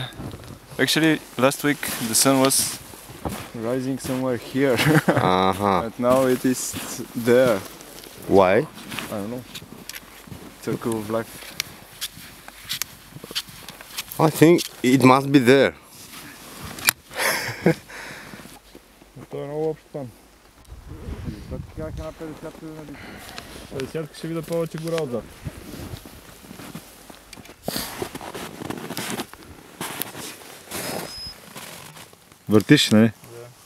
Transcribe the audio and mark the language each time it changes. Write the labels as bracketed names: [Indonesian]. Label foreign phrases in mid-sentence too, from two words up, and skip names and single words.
[English] Actually, last week the sun was rising somewhere here. But now it is there. Why? I don't know. Circle of life. I think it must be there. [Bulgarian] Това е много общ план. Как ще на 50 50 ще видя повече гора отзад. Въртиш, не? Да.